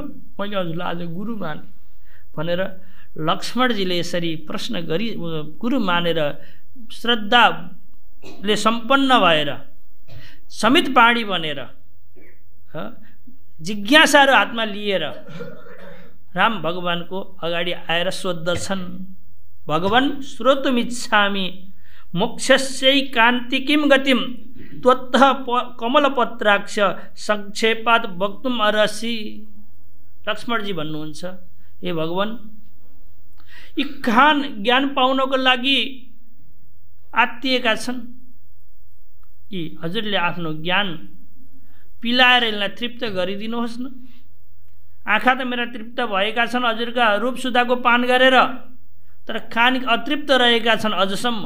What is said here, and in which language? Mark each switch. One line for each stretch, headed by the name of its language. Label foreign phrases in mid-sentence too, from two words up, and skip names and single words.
Nepali: मैले हजुरलाई आज गुरु माने भनेर लक्ष्मणजीले यसरी प्रश्न गरी गुरु मानेर श्रद्धाले सम्पन्न भएर समित पाणी बनेर जिज्ञासाहरू हातमा लिएर राम भगवानको अगाडि आएर सोद्धछन्,
Sanskrit: भगवान् श्रोतुमिच्छामि मोक्षस्यै कान्ति किं गतिम त्वत्तः कमलपत्राक्ष संक्षेपात वक्तुम अर्हसि।
Nepali: लक्ष्मणजी भन्नुहुन्छ, हे भगवान्, यी कान ज्ञान पाउनको लागि आत्तिएका छन्, यी हजुरले आफ्नो ज्ञान पिलाएर यसलाई तृप्त गरिदिनुहोस् न। आँखा त मेरा तृप्त भएका छन् हजुरका रूप सुधाको पान गरेर, तर कान अतृप्त रहेका छन् अझसम्म।